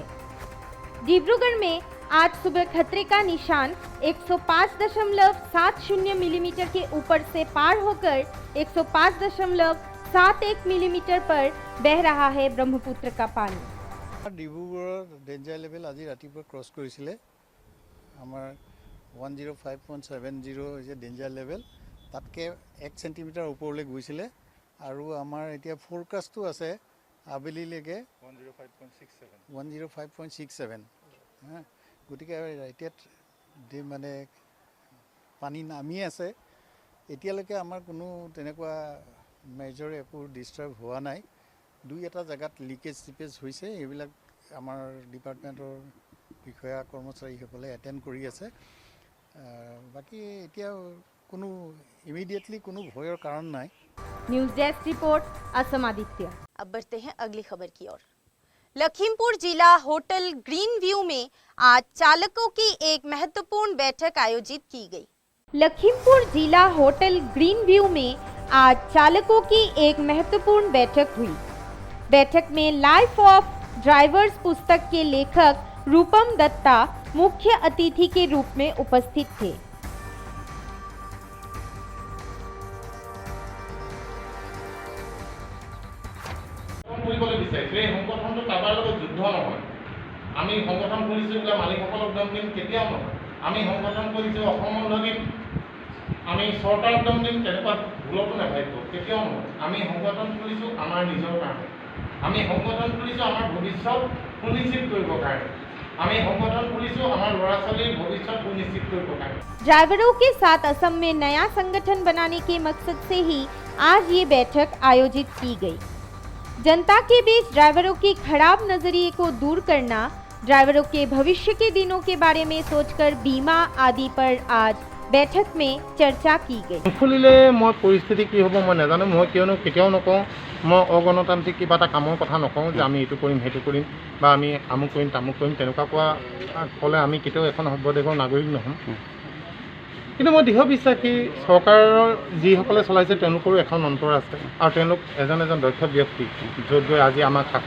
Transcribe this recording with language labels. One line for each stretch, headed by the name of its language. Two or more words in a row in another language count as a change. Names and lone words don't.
Hindi: डिब्रूगढ़ में आज सुबह खतरे का निशान 105.70 मिलीमीटर के ऊपर से पार होकर 105.71 मिलीमीटर पर बह रहा है ब्रह्मपुत्र का पानी।
Assamese: डिब्रूगढ़
English: danger level
Assamese: আজি ৰাতিপুৱা ক্ৰছ কৰিছিলে আমাৰ 105.70
English: danger level
Assamese: তাতকৈ 1 চেণ্টিমিটাৰ ওপৰলৈ গৈছিলে আৰু আমাৰ এতিয়া ফৰকাস্টটো আছে আবেলিলৈকে 105.67 হ্যাঁ গতিকে এতিয়া মানে পানী নামি আছে এতিয়ালৈকে আমাৰ কোনো তেনেকুৱা মেজৰ একো ডিস্টার্ব হোৱা নাই দুই এটা জায়গাত
English: leakage seepage
Assamese: হৈছে এইবিলাক আমাৰ ডিপাৰ্টমেন্টৰ বিষয়া কৰ্মচাৰীসকলে এটেন্ড কৰি আছে বাকি এতিয়া কোনো ইমিডিয়েটলি কোনো ভয়ৰ কাৰণ নাই।
Hindi: न्यूज डेस्क रिपोर्ट असम आदित्य। अब बढ़ते हैं अगली खबर की ओर। लखीमपुर जिला होटल ग्रीन व्यू में आज चालकों की एक महत्वपूर्ण बैठक आयोजित की गई। लखीमपुर जिला होटल ग्रीन व्यू में आज चालकों की एक महत्वपूर्ण बैठक हुई। बैठक में लाइफ ऑफ ड्राइवर्स पुस्तक के लेखक रूपम दत्ता मुख्य अतिथि के रूप में उपस्थित थे।
Assamese: সংগঠনটো কাৰোবাৰ লগত যুদ্ধ নহয়। আমি সংগঠন কৰিছোঁ বোলে মালিকসকলক দম দিম কেতিয়াও নহয়। আমি সংগঠন কৰিছোঁ অসমৰ লগিন আমি চৰকাৰক দম দিম তেনেকুৱা ভুলতো নাভাবিব কেতিয়াও নহয়। আমি সংগঠন কৰিছোঁ আমাৰ নিজৰ কাৰণে। আমি সংগঠন কৰিছোঁ আমাৰ ভৱিষ্যত সুনিশ্চিত কৰিবৰ কাৰণে। আমি সংগঠন কৰিছোঁ আমাৰ ল'ৰা ছোৱালীৰ ভৱিষ্যত সুনিশ্চিত কৰিবৰ কাৰণে।
Hindi: ड्राइवरों के साथ असम में नया संगठन बनाने के मकसद से ही आज ये बैठक आयोजित की गई। जनता के बीच ड्राइवरों की खराब नजरिए को दूर करना, ड्राइवरों के भविष्य के दिनों के बारे में सोचकर बीमा आदि पर आज बैठक में चर्चा की गई।
Assamese: খুলিলে মই পৰিস্থিতি কি হ'ব মই নাজানো। মই কিয়নো কেতিয়াও নকওঁ মই অগণতান্ত্ৰিক কিবা এটা কামৰ কথা নকওঁ যে আমি এইটো কৰিম সেইটো কৰিম বা আমি আমুক কৰিম তামুক কৰিম তেনেকুৱা কোৱা ক'লে আমি কেতিয়াও এখন সভ্যদেশৰ নাগৰিক নহ'ম। কিন্তু মই দৃঢ় বিশ্বাসী চৰকাৰৰ যিসকলে চলাইছে তেওঁলোকৰো এখন অন্তৰ আছে আৰু তেওঁলোক এজন এজন দক্ষ ব্যক্তি য'ত গৈ আজি আমাক শাসন